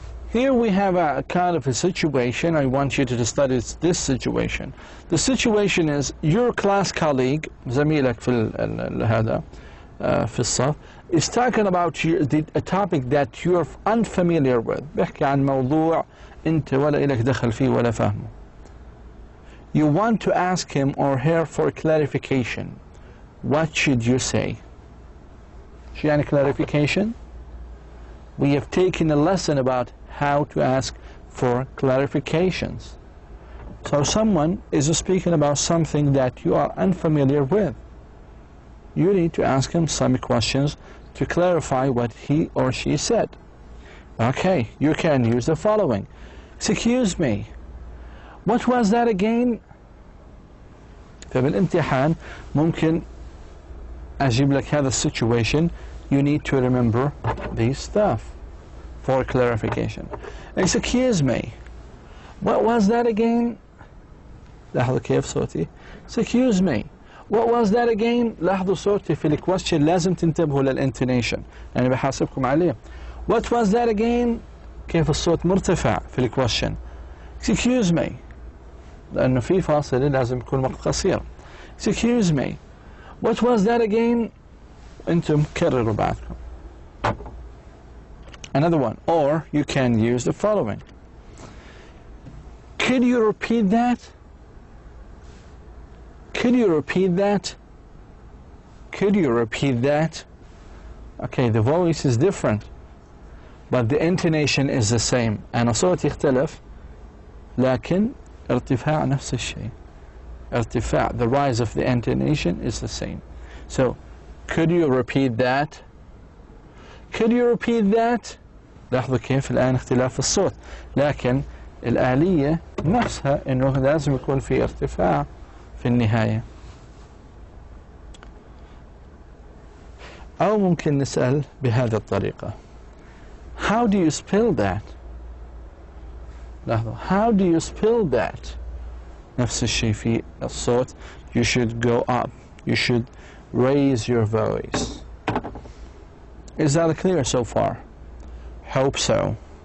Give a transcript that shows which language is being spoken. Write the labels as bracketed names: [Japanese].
[English] Here we have a kind of a situation. I want you to study this situation. The situation is your class colleague, [Arabic] زميلك في هذا في الصف, [English] is talking about a topic that you're unfamiliar with. [Arabic] بيحكي عن موضوع أنت ولا إلك دخل فيه ولا فهمه. [English] You want to ask him or her for clarification. What should you say? [Arabic] شو يعني clarification? [English] We have taken a lesson about how to ask for clarifications. So someone is speaking about something that you are unfamiliar with. You need to ask him some questions to clarify what he or she said. Okay, you can use the following. Excuse me, what was that again? [Arabic] فبالامتحان ممكن أجيب لك هذا situation. [English] You need to remember these stuff for clarification. Excuse me, what was that again? [Arabic] لاحظوا كيف صوتي. [English] Excuse me, what was that again? [Arabic] لاحظوا صوتي في الquestion لازم تنتبهوا للintonation يعني بحاسبكم عليه. [English] What was that again? [Arabic] كيف الصوت مرتفع في الquestion. [English] Excuse me [Arabic] لأنه في فاصلة لازم يكون وقت قصير. [English] Excuse me, what was that again? [Arabic] أنتم كرروا بعدكم. [English] Another one, or you can use the following. Could you repeat that? Could you repeat that? Could you repeat that? Okay, the voice is different, but the intonation is the same. [Arabic] أنا صوتي يختلف لكن ارتفاع نفس الشيء. ارتفاع, [English] the rise of the intonation is the same. So, Could you repeat that? Could you repeat that? [Arabic] لاحظوا كيف الآن اختلاف الصوت، لكن الآلية نفسها إنه لازم يكون في ارتفاع في النهاية. أو ممكن نسأل بهذه الطريقة: [English] How do you spell that? [Arabic] لاحظوا [English] How do you spell that؟ [Arabic] نفس الشيء في الصوت. [English] You should go up. You should raise your voice. Is that clear so far? Hope so.